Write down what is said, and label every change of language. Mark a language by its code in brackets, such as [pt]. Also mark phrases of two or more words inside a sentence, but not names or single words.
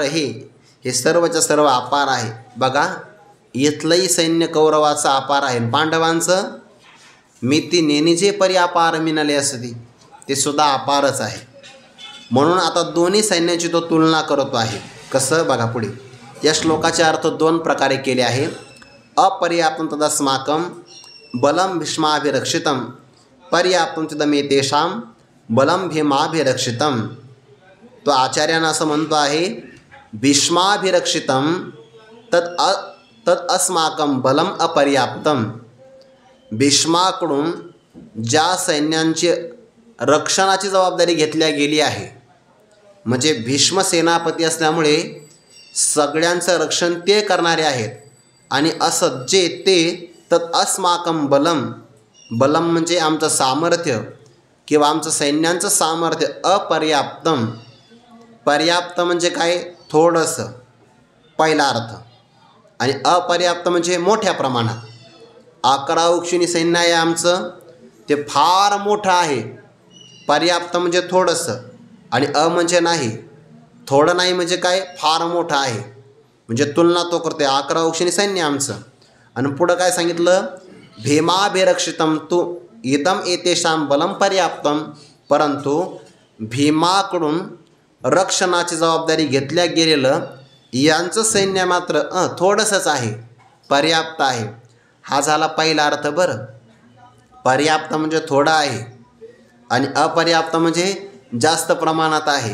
[mr] हे सर्वच्या सर्व अपार आहे. बघा इथलंही सैन्य कौरवाचं अपार आहे. पांडवांचं मिती नेनिजे परी अपार मिनले असती, ते सुद्धा अपारच आहे. म्हणून आता दोन्ही सैन्याची तो तुलना करतो आहे. कसं बघा पुढे. या श्लोकाचे अर्थ दोन प्रकारे केले आहे. [sa] अपर्याप्तं तदस्माकं बलं भीष्माभिरक्षितं, पर्याप्तं तदमेतेषां बलं भीमाभिरक्षितं. [mr] तो आचार्यांना असं म्हणतो आहे, [sa] भीष्माभिरक्षितं तद अस्माकं बलम अपर्याप्तं. [mr] भीष्माकडून ज्या सैन्यांची रक्षणाची जबाबदारी घेतल्या गेली आहे, म्हणजे भीष्म सेनापती असल्यामुळे सगळ्यांचं रक्षण ते करणारे आहेत. आणि असं जे ते [sa] तत् अस्माकं बलम, [mr] बलम म्हणजे आमचं सामर्थ्य किंवा आमचं सैन्यांचं सामर्थ्य. अपर्याप्तम, पर्याप्त म्हणजे काय थोडंसं, पहिला अर्थ. आणि अपर्याप्त म्हणजे मोठ्या प्रमाणात. 11 उक्षिणी सैन्य आहे आमचं, ते फार मोठं आहे. पर्याप्त म्हणजे थोडंसं आणि म्हणजे नाही, थोडं नाही म्हणजे काय फार मोठं आहे. म्हणजे तुलना तो करते. 11 उक्षिणी सैन्य आमचं. आणि पुढं काय सांगितलं, [sa] भीमाभिरक्षितं तू इदम एतेषां बलं पर्याप्तं. [mr] परंतु भीमाकडून रक्षणाची जबाबदारी घेतल्या गेलेलं यांचं सैन्य मात्र थोडंसंच आहे, पर्याप्त आहे. हा झाला पहिला अर्थ. बरं, पर्याप्त म्हणजे थोडं आहे आणि अपर्याप्त म्हणजे जास्त प्रमाणात आहे.